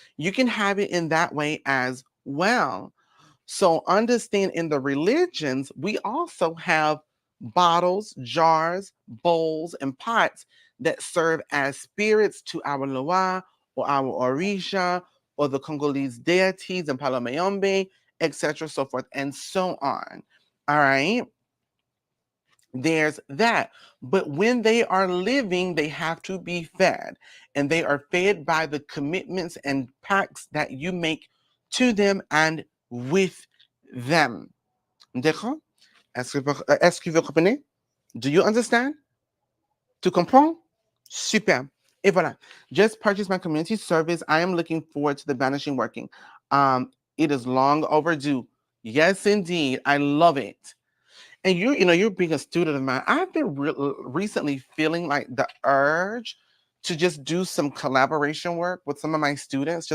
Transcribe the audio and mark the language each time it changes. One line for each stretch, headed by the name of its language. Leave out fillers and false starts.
English: You can have it in that way as well. So understand, in the religions, we also have bottles, jars, bowls, and pots that serve as spirits to our Loa or our Orisha or the Congolese deities and Palomayombe, etc., so forth and so on. All right. There's that. But when they are living, they have to be fed. And they are fed by the commitments and pacts that you make to them and with them.
French: D'accord? Est-ce que vous comprenez?
English: Do you understand?
French: Tu comprends? Super. Et voilà.
English: Just purchased my community service. I am looking forward to the banishing working. It is long overdue. Yes, indeed. I love it. And you're being a student of mine. I've been recently feeling like the urge to just do some collaboration work with some of my students.